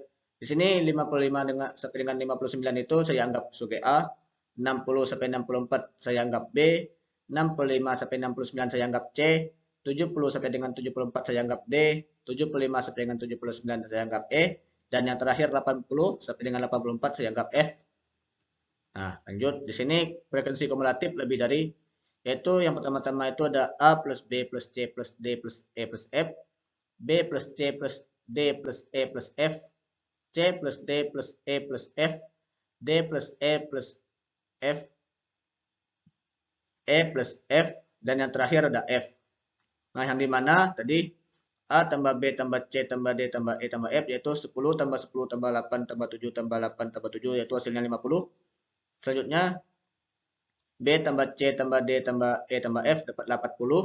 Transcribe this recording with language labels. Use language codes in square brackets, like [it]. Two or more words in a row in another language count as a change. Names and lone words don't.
[id] Di sini 55 sampai dengan 59 itu saya anggap sebagai A, 60 sampai 64 saya anggap B, 65 sampai 69 saya anggap C, 70 sampai dengan 74 saya anggap D, 75 sampai dengan 79 saya anggap E, dan yang terakhir 80 sampai dengan 84 saya anggap F. Nah, lanjut. Di sini frekuensi kumulatif lebih dari, yaitu yang pertama-tama itu ada A plus B plus C plus D plus E plus F, B plus C plus D plus E plus F, C plus D plus E plus F, D plus E plus F, E plus F, dan yang terakhir ada F. Nah, yang dimana tadi A tambah B tambah C tambah D tambah E tambah F yaitu 10 tambah 10 tambah 8 tambah 7 tambah 8 tambah 7 yaitu hasilnya 50. Selanjutnya B tambah C tambah D tambah E tambah F dapatlah 40.